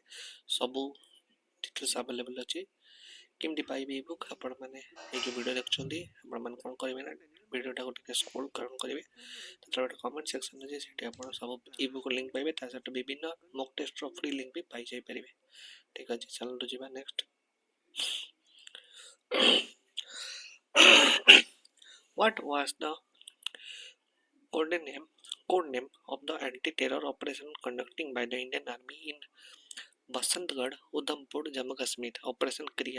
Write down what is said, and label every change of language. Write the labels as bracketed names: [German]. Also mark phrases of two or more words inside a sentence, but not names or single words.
[Odia] ସବୁ [English] details available [Odia] ଅଛି। କେମିତି ପାଇବେ ଇ ବୁକ୍? ଆପଣମାନେ ଏଇ ଯେଉଁ ଭିଡ଼ିଓ ଦେଖୁଛନ୍ତି ଆପଣମାନେ କ'ଣ କରିବେ ନା ଭିଡ଼ିଓଟାକୁ ଟିକେ [English] scroll down [Odia] କରିବେ। ତାପରେ ଗୋଟେ [English] comment section [Odia] ଅଛି, ସେଠି ଆପଣ ସବୁ [English] e book link [Odia] ପାଇବେ। ତା ସହିତ ବିଭିନ୍ନ ମକ୍ ଟେଷ୍ଟର [English] free link [Odia] ବି ପାଇଯାଇପାରିବେ। ଠିକ୍ ଅଛି, ଚାଲନ୍ତୁ ଯିବା ନେକ୍ସଟ। [English] What was the code name of the anti-terror operation conducted by the Indian Army in Basantgarh, Udhampur, Jammu Kashmir? Operation Kriya.